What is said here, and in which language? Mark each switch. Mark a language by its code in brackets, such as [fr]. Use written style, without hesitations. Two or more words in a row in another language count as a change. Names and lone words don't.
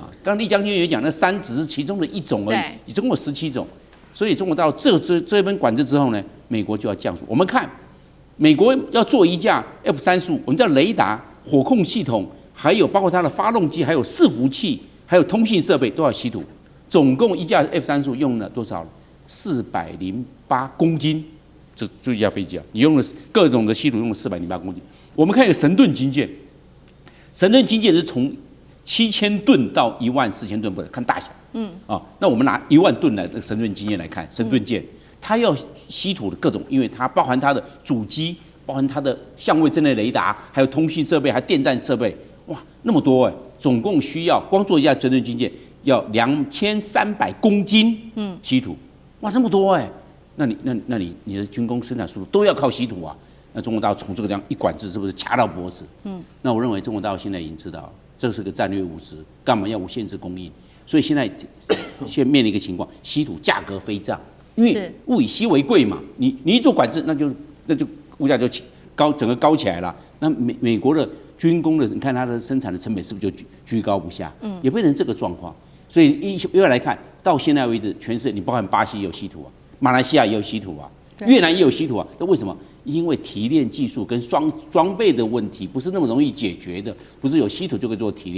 [zh] 剛剛酈將軍也講，那鋅只是其中的一種而已，你總共有17種。所以中國大陸這邊管制之後呢，美國就要降速。我們看美國要做一架 F-35，我們叫雷達、火控系統，還有包括它的發動機，還有伺服器，還有通信設備都要稀土。總共一架 F-35 用了多少？408公斤，这一架飛機啊，你用了各種的稀土，用了408公斤。我們看一個神盾軍艦，神盾軍艦是從7000噸到14000噸不等，看大小。那我們拿1萬噸來的神盾軍艦來看，神盾艦它要稀土的各種，因為它包含它的主機，包含它的相位陣列雷達，還有通訊設備，還有電站設備，哇，那麼多總共需要光做一架神盾軍艦要2300公斤稀土，哇，那麼多那你的軍工生產速度都要靠稀土啊？那中國大陸從這個地方一管制，是不是掐到脖子？那我認為中國大陸現在已經知道，這是個戰略物資，幹嘛要無限制供應？所以現在面臨一個情況，稀土價格飛漲，因為物以稀為貴嘛。你一做管制，那就物價就整個高起來了。那美國的軍工的，你看它的生產的成本是不是就居高不下？也變成這個狀況。所以因為來看到現在為止，全世界你包含巴西也有稀土啊，馬來西亞也有稀土啊，越南也有稀土啊。那為什麼？因為提煉技術跟裝備的問題不是那麼容易解決的，不是有稀土就可以做提煉。